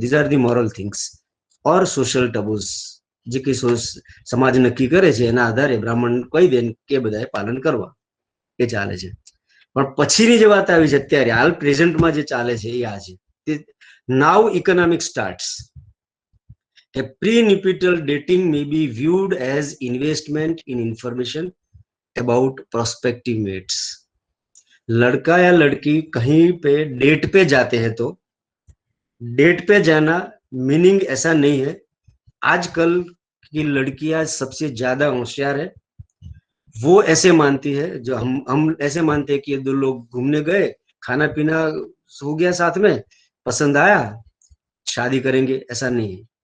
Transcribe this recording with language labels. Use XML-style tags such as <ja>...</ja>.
<en>these are the moral things or social taboos,</en> <gu>જે કઈ સમાજ નક્કી કરે છે એના આધારે બ્રાહ્મણ કહી દે કે બધાએ પાલન કરવા, એ ચાલે છે. પણ પછીની જે વાત આવી છે અત્યારે હાલ પ્રેઝન્ટમાં જે ચાલે છે એ આ છે.</gu> <en>Now economic starts. A prenatal dating may be viewed as investment in information about prospective mates.</en> <hi>लड़का या लड़की कहीं पे डेट पे जाते हैं तो डेट पे जाना मीनिंग ऐसा नहीं है. आजकल की लड़कियां सबसे ज्यादा होशियार है. वो ऐसे मानती है, जो हम ऐसे मानते हैं कि दो लोग घूमने गए, खाना पीना हो गया साथ में, पसंद आया, शादी करेंगे, ऐसा नहीं है.</hi>